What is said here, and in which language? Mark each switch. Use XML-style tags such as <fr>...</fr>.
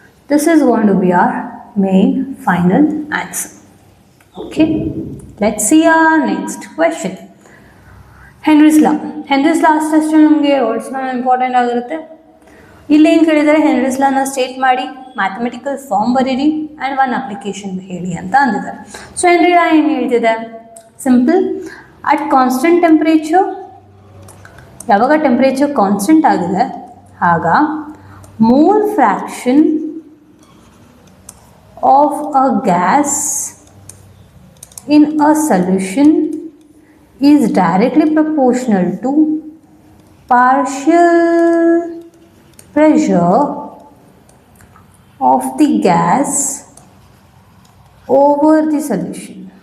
<en>This is going to be our main final answer. Okay, let's see our next question. Henry's law.</en> <kn>Henry's law ಅಷ್ಟು ನಮಗೆ also important ಆಗಿರುತ್ತೆ. ಇಲ್ಲೇನು ಕೇಳಿದರೆ, Henry's ಲಾನ state ಮಾಡಿ, mathematical form ಬರೀರಿ and 1 application ಹೇಳಿ ಅಂತ ಅಂದಿದ್ದಾರೆ. ಸೊ ಹೆನ್ರಿ ಲಾ ಏನು ಹೇಳ್ತಿದೆ, ಸಿಂಪಲ್,</kn> <en>at constant temperature,</en> <kn>ಯಾವಾಗ ಟೆಂಪ್ರೇಚರ್ ಕಾನ್ಸ್ಟೆಂಟ್ ಆಗಿದೆ ಆಗ</kn> <en>Mole fraction of a gas in a solution is directly proportional to partial pressure of the gas over the solution.</en>